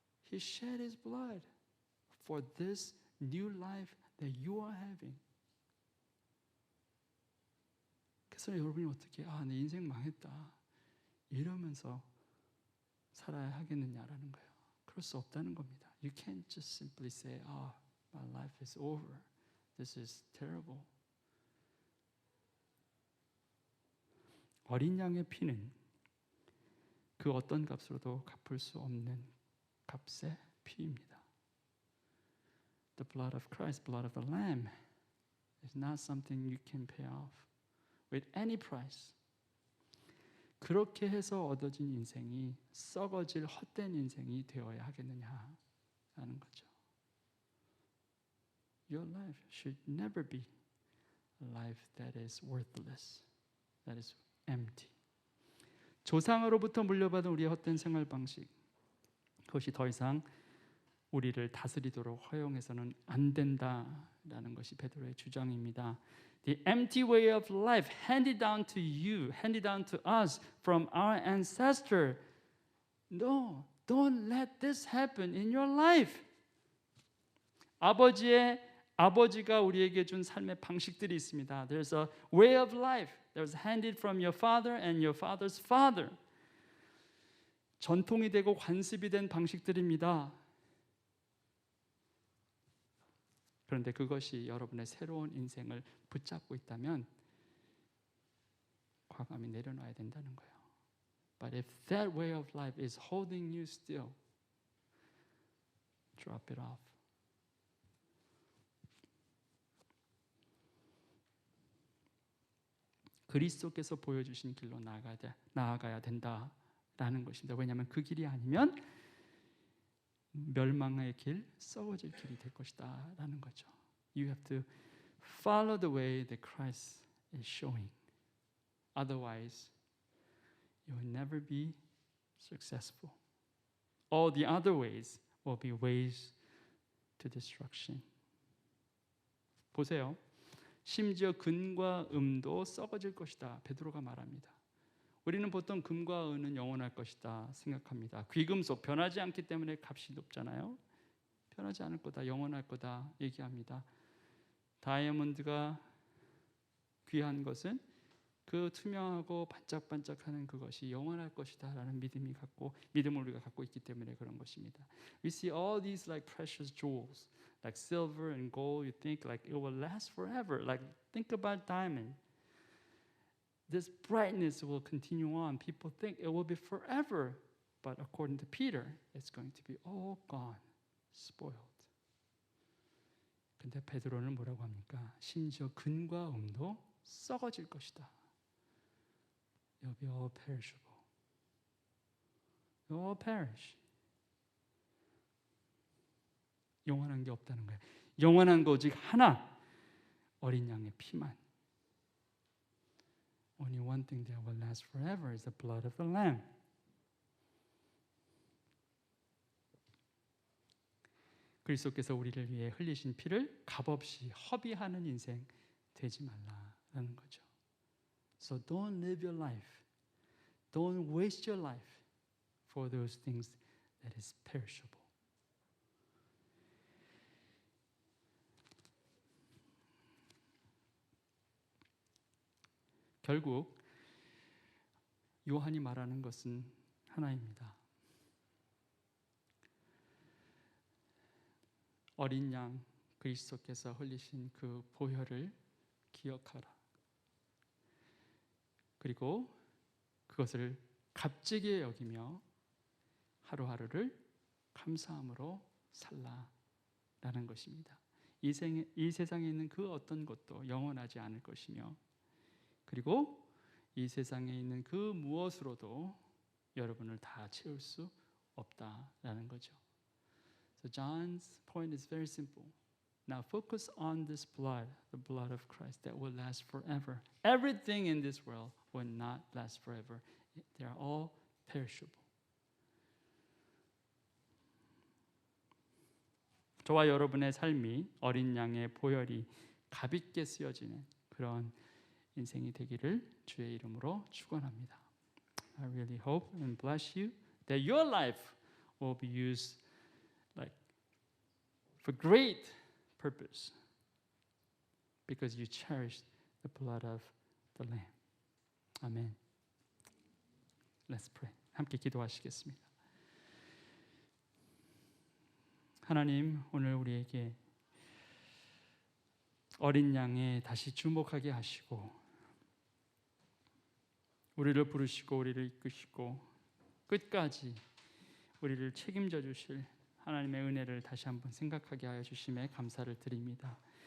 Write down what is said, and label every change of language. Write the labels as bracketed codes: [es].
[en] He shed his blood for this new life that you are having. [ko] 그래서 여러분이 어떻게 내 인생 망했다 이러면서 살아야 하겠느냐라는 거예요. 그럴 수 없다는 겁니다. [en] You can't just simply say, my life is over. This is terrible. [ko] 어린 양의 피는 그 어떤 값으로도 갚을 수 없는 값의 피입니다. [en] The blood of Christ, blood of the Lamb, is not something you can pay off with any price. [ko] 그렇게 해서 얻어진 인생이 썩어질 헛된 인생이 되어야 하겠느냐라는 거죠. [en] Your life should never be a life that is worthless, that is empty. [ko] 조상으로부터 물려받은 우리의 헛된 생활 방식, 그것이 더 이상 우리를 다스리도록 허용해서는 안 된다라는 것이 베드로의 주장입니다. [en] The empty way of life handed down to you, handed down to us from our ancestor. No, don't let this happen in your life. [ko] 아버지가 우리에게 준 삶의 방식들이 있습니다. [en] There's a way of life that was handed from your father and your father's father. [ko] 전통이 되고 관습이 된 방식들입니다. 그런데 그것이 여러분의 새로운 인생을 붙잡고 있다면 과감히 내려놔야 된다는 거예요. [en] But if that way of life is holding you still, drop it off. [ko] 그리스도께서 보여주신 길로 나아가야 된다라는 것입니다. 왜냐하면 그 길이 아니면 멸망의 길, 썩어질 길이 될 것이다 라는 거죠. [en] You have to follow the way that Christ is showing. Otherwise, you will never be successful. All the other ways will be ways to destruction. [ko] 보세요. 심지어 금과 음도 썩어질 것이다. 베드로가 말합니다. 우리는 보통 금과 은은 영원할 것이다 생각합니다. 귀금속 변하지 않기 때문에 값이 높잖아요. 변하지 않을 거다, 영원할 거다 얘기합니다. 다이아몬드가 귀한 것은 그 투명하고 반짝반짝하는 그것이 영원할 것이다라는 믿음을 우리가 갖고 있기 때문에 그런 것입니다. [en] We see all these like precious jewels, like silver and gold. You think like it will last forever. Like think about diamond. This brightness will continue on. People think it will be forever, but according to Peter, it's going to be all gone, spoiled. [ko] 근데 베드로는 뭐라고 합니까? 심지어 금과 음도 썩어질 것이다. [en] It'll be all perishable. It'll all perish. [ko] 영원한 게 없다는 거예요. 영원한 거 오직 하나, 어린 양의 피만. [en] Only one thing that will last forever is the blood of the Lamb. [ko] 그리스도께서 우리를 위해 흘리신 피를 값없이 허비하는 인생 되지 말라라는 거죠. [en] So don't live your life. Don't waste your life for those things that is perishable. [ko] 결국 요한이 말하는 것은 하나입니다. 어린 양 그리스도께서 흘리신 그 보혈을 기억하라. 그리고 그것을 값지게 여기며 하루하루를 감사함으로 살라라는 것입니다. 이 세상에 있는 그 어떤 것도 영원하지 않을 것이며, 그리고 이 세상에 있는 그 무엇으로도 여러분을 다 채울 수 없다라는 거죠. [en] So John's point is very simple. Now focus on this blood, the blood of Christ that will last forever. Everything in this world will not last forever. They are all perishable. [ko] 저와 여러분의 삶이 어린 양의 보혈이 값있게 쓰여지는 그런 인생이 되기를 주의 이름으로 축원합니다. [en] I really hope and bless you that your life will be used like for great purpose because you cherished the blood of the Lamb. Amen. Let's pray. [ko] 함께 기도하시겠습니다. 하나님, 오늘 우리에게 어린 양에 다시 주목하게 하시고 우리를 부르시고 우리를 이끄시고 끝까지 우리를 책임져 주실 하나님의 은혜를 다시 한번 생각하게 하여 주심에 감사를 드립니다.